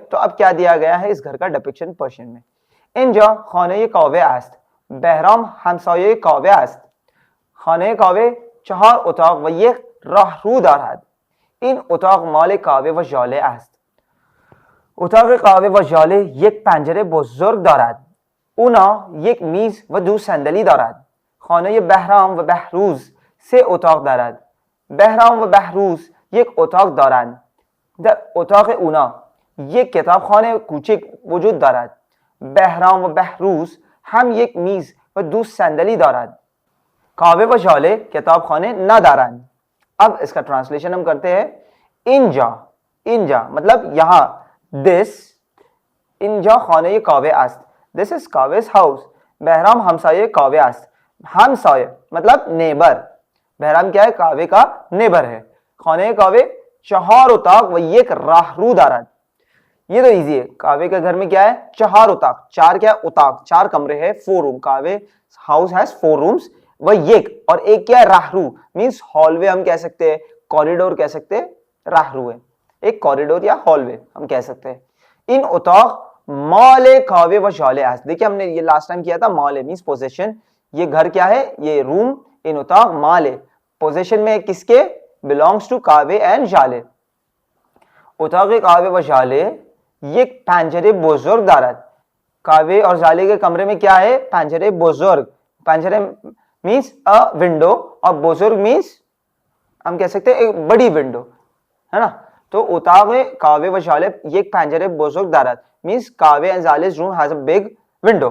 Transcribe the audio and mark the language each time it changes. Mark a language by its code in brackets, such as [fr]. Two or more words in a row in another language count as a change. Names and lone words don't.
[hi] तो अब क्या दिया गया है इस घर का डिपिक्शन पर्शियन में. [fa] اینجا خانه کاوه است. بهرام همسایه کاوه است. خانه کاوه 4 اتاق و یک راهرو دارد. این اتاق مال کاوه و ژاله است. اتاق کاوه و ژاله یک پنجره بزرگ دارد. اونا یک میز و 2 صندلی دارد. خانه بهرام و بهروز 3 اتاق دارد. بهرام و بهروز یک اتاق دارند. در اتاق اونا یک کتابخانه کوچک وجود دارد. بهرام و بهروز هم یک میز و 2 صندلی دارد. کاوه و ژاله کتابخانه ندارند. [hi] अब इसका ट्रांसलेशन हम करते हैं. [fa] اینجا، اینجا [hi] मतलब यहाँ. दिस [fa] اینجا خانه کاوه است. [en] This is Kaveh's house. [fa] بهرام همسایه کاوه است. [hi] हमसाये मतलब नेबर. बहराम क्या है? कावे का नेबर है. [fa] خانه کاوه 4 اتاق و یک راهرو دارد. [hi] ये तो इजी है. कावे के घर में क्या है? 4 उताक. 4 क्या है? उताक, 4 कमरे हैं. 4 रूम. [en] Kaveh house has 4 rooms. [hi] वह एक और एक क्या है? राहरू [en] means hallway [hi] हम कह सकते हैं, कॉरिडोर कह सकते हैं. राहरू है एक कॉरिडोर या हॉलवे हम कह सकते हैं. [fa] این اتاق مال کاوه و ژاله است. [hi] देखिए हमने ये लास्ट टाइम किया था. माले [en] means possession. [hi] ये घर क्या है? ये रूम. [fa] این اتاق مال [hi] पोजेशन में किसके? [en] belongs to Kaveh and Zhaleh. [fa] اتاق کاوه و ژاله یک پنجره بزرگ دارد. [hi] कावे और जाले के कमरे में क्या है? [fa] پنجره بزرگ. [hi] पंजरे [en] means a window [hi] और बुजुर्ग मीन्स हम कह सकते हैं एक बड़ी विंडो, है ना. [en] तो [fa] اتاق کاوه و ژاله یک پنجره بزرگ دارد [en] means Kaveh and Zhaleh's room has a big window.